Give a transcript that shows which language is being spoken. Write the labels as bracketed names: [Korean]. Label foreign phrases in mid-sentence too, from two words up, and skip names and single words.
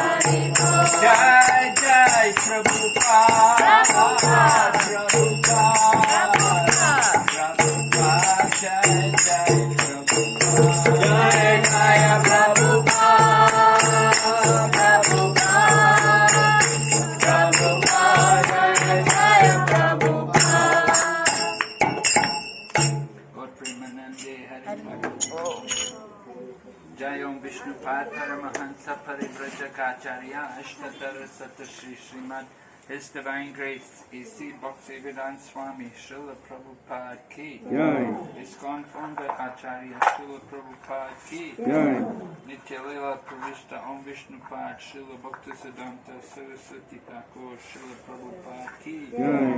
[Hindi] जय जय प्रभुपाद, जय जय प्रभुपाद, जय जय प्रभुपाद, जय प्रभुपाद. Lord प्रेमानंदे हरि जय ॐ विष्णुपाद परमहंस परिव्राजकाचार्य अष्टोत्तर शत श्री श्रीमद् [English] His Divine Grace [Hindi] A.C. भक्तिसिद्धांत स्वामी श्रील प्रभुपाद की जय. इस्कॉन फाउंडर आचार्य श्रील प्रभुपाद की जय. नित्य लीला प्रविष्ट ॐ विष्णुपाद श्रील भक्तिसिद्धांत सरस्वती ठाकुर श्रील प्रभुपाद की जय.